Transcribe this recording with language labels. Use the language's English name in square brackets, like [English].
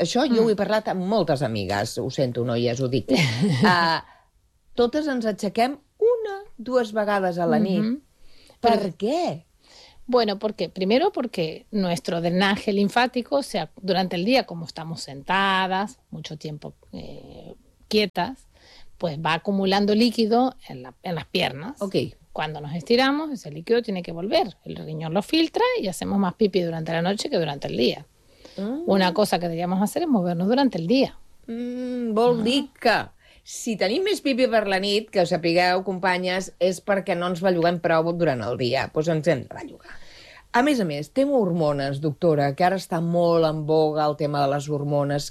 [Catalan] Això jo ho he parlat amb moltes amigues, ho sento, noies, ho dic. Totes ens aixequem 1-2 vegades a la nit. Mm-hmm. Per què? [Spanish] Bueno, ¿por qué? Primero porque nuestro drenaje linfático, o sea, durante el día, como estamos sentadas, mucho tiempo quietas, pues va acumulando líquido en en las piernas. Okay. Cuando nos estiramos, ese líquido tiene que volver. El riñón lo filtra y hacemos más pipí durante la noche que durante el día. Una cosa que deberíamos hacer es movernos durante el día. [Catalan] Vol dir que si tenim més pipi per la nit, que ho sapigueu, companyes, és perquè no ens belluguem prou durant el dia. Doncs ens hem de bellugar. A més, té hormones, doctora, que ara està molt en voga el tema de les hormones.